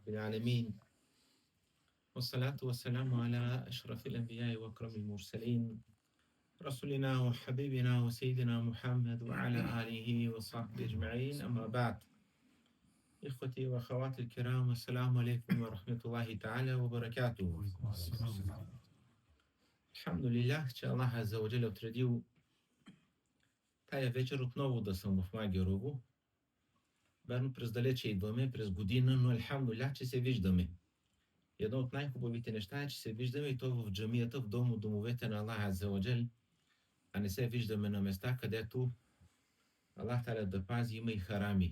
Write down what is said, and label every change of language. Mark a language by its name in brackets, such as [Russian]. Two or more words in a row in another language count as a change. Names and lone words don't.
[Arabic] العالمين والصلاة والسلام على أشرف الأنبياء وأكرم المرسلين رسولنا وحبيبنا وسيدنا محمد وعلى آله وصحبه أجمعين أما بعد إخوتي وأخواتي الكرام السلام عليكم ورحمة الله تعالى وبركاته. [Bulgarian] Alhamdulillah, че Аллах [Arabic] عز وجل [Bulgarian] отредил тая вечер отново да съм в Магерово. Верно, през далече идваме, през година, но алхамдулилlah, че се виждаме. Едно от най-хубавите неща е, че се виждаме и то в джамията, в домовете на Аллах [Arabic] عز وجل, [Bulgarian] а не се виждаме на места, където Аллах Таля да пази, има и харами.